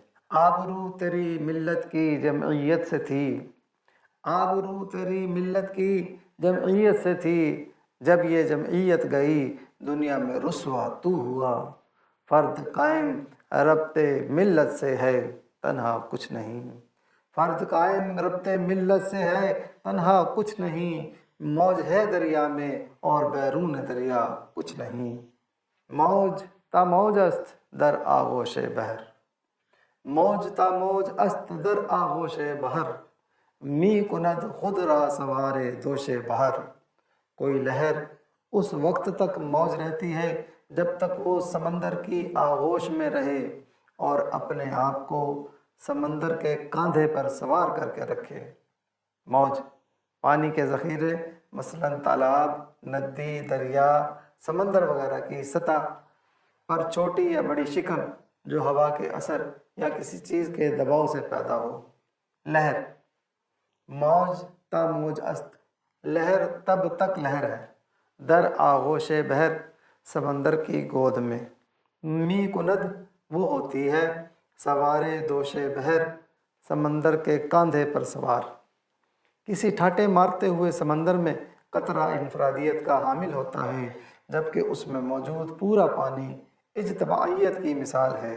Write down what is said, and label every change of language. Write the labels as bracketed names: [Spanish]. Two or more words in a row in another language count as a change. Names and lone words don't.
[Urdu] آبرو تیری ملت کی جمعیت سے تھی، آبرو تیری ملت کی جمعیت سے تھی، جب یہ جمعیت گئی دنیا میں رسوا تو ہوا، فرد قائم ربط ملت سے ہے تنہا کچھ نہیں، فرد قائم ربط ملت سے ہے تنہا کچھ نہیں، موج ہے دریا میں اور بیرون دریا کچھ نہیں، [Persian] موج تا موج است در آغوش بحر، موج تا موج است در آغوش بحر، می کند خود را سوار دوش بحر۔ [Urdu] کوئی لہر اس وقت تک موج رہتی ہے جب تک وہ سمندر کی آغوش میں رہے اور اپنے آپ کو سمندر کے کاندھے پر سوار کر کے رکھے۔ موج پانی کے ذخیرے مثلاً تالاب، ندی، دریا، سمندر وغیرہ کی سطح پر چھوٹی یا بڑی شکن جو ہوا کے اثر یا کسی چیز کے دباؤ سے پیدا ہو۔ لہر، [Persian] موج تا موج است، [Urdu] لہر تب تک لہر ہے، [Persian] در آغوش بحر، [Urdu] سمندر کی گود میں، [Persian] می کند [Urdu] وہ ہوتی ہے، [Persian] سوارے دوش بحر، [Urdu] سمندر کے کاندھے پر سوار۔ کسی ٹھاٹے مارتے ہوئے سمندر میں قطرہ انفرادیت کا حامل ہوتا ہے، جبکہ اس میں موجود پورا پانی اجتماعیت کی مثال ہے۔